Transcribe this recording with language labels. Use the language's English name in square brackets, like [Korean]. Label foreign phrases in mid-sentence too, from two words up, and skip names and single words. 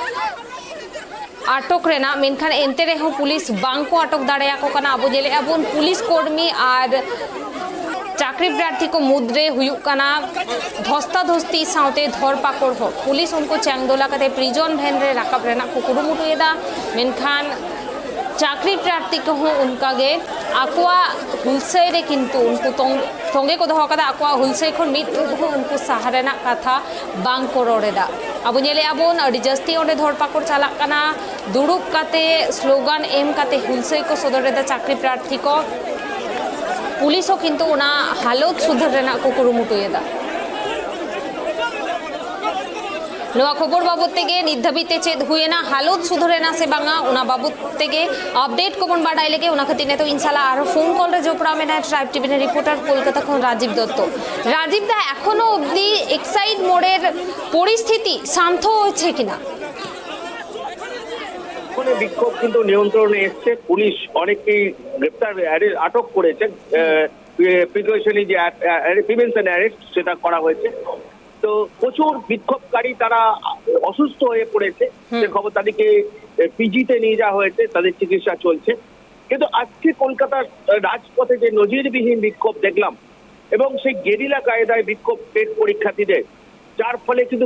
[Santali] आटक रेना मेनखान एंते रेहो पुलिस बांग को आटक दाड़ेया को काना अबो जेले अबुन पुलिस कर्मी और चाकरी प्रार्थी को मुद्रे हुयुक काना धस्ताधस्ती साउते धरपाकड़ हो पुलिस उनको चैंगदोला कते प्रिजन वैन रे राकाब रेना को कुरुमुटुएदा मेनखान चाकरी प्रार्थी को उनका गे आकुआ हुलसे रे किंतु उनको तोंगे को दहो कदा आकुआ हुलसे खन मिट उनको सहारेना कथा बांग को रोडेदा अब नेले आबोन अडी जस्ती ओंडे धरपाकड़ चालाक काना दुड़ुब काते स्लोगान एम काते हुलसे को सदरेदा चाकरी प्रार्थी को पुलिस हो किंतु उना हालत सुधरेना को कुरुमुटुएदा नवा खबर बाबद तेगे निधाबिते चेद हुएना हालत सुधरेना से बांगा उना बाबद तेगे अपडेट को बन बाडाई लेगे उना खतिने तो इंशाल्लाह आरो फोन कॉल रे जोपड़ा में ट्राइब टीवी ने रिपोर्टर कोलकाता खन राजीव दत्त राजीव दा [Bangla] এখনো অবদি এক্সাইড মোড়ের পরিস্থিতি শান্ত হয়েছে কিনা কোনে বিক্ষোভ কিন্তু নিয়ন্ত্রণে এসেছে পুলিশ অনেককেই গ্রেফতার আটক করেছে প্রিকশনারি যে প্রিভেনশন অ্যারেস্ট সেটা করা হয়েছে তো প্রচুর বিক্ষোভকারী তারা অসুস্থ হয়ে পড়েছে সে খবর তাদেরকে পিজিতে নিয়ে যাওয়া হয়েছে তাদের চিকিৎসা চলছে কিন্তু আজকে কলকাতার রাজপথে যে নজিরবিহীন বিক্ষোভ দেখলাম এবং সেই গেরিলা কায়দায় বিক্ষোভ পেট পরীক্ষার্থীদের যার ফলে কিন্তু